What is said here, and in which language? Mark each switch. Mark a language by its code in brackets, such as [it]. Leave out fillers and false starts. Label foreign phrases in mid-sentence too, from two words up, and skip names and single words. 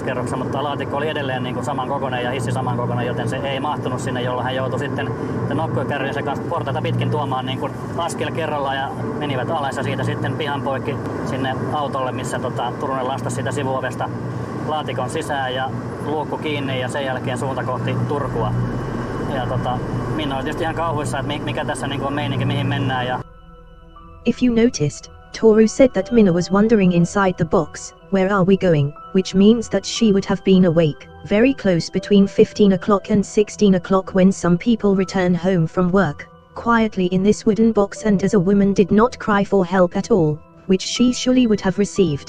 [fi] kerroksessa, mutta laatikko oli edelleen niin kuin samankokoinen ja hissi samankokoinen, joten se ei mahtunut sinne, jolloin hän joutui sitten nokkakärryjen kanssa portaita pitkin tuomaan niin kuin askel kerrallaan ja menivät alas ja siitä sitten pihan poikki sinne autolle, missä Turunen lastasi siitä sivuovesta laatikon sisään ja luukku kiinni ja sen jälkeen suunta kohti Turkua. Ja Minna oli tietysti ihan kauhuissa, että mikä tässä niin kuin on meininki, mihin mennään. Ja [en] If you noticed, Toru said that Minna was wondering inside the box, where are we going, which means that she would have been awake, very close between 15 o'clock and 16 o'clock when some people return home from work, quietly in this wooden box, and as a woman did not cry for help at all, which she surely would have received.